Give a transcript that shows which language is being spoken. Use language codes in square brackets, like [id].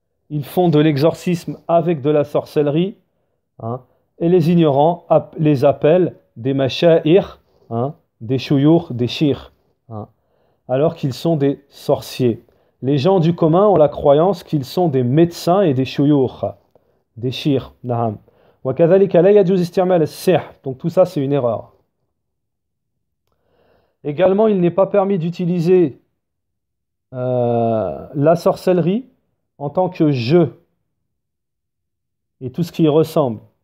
[fr] Ils font de l'exorcisme avec de la sorcellerie, hein, et les ignorants les appellent des masha'ir, hein, des shuyukh, des shir, hein, alors qu'ils sont des sorciers. Les gens du commun ont la croyance qu'ils sont des médecins et des shuyukh, des shir, naham. [ar] وكذلك لا يجوز استعمال السحر. [fr] Donc tout ça c'est une erreur. Également, il n'est pas permis d'utiliser la sorcellerie en tant que jeu et tout ce qui y ressemble.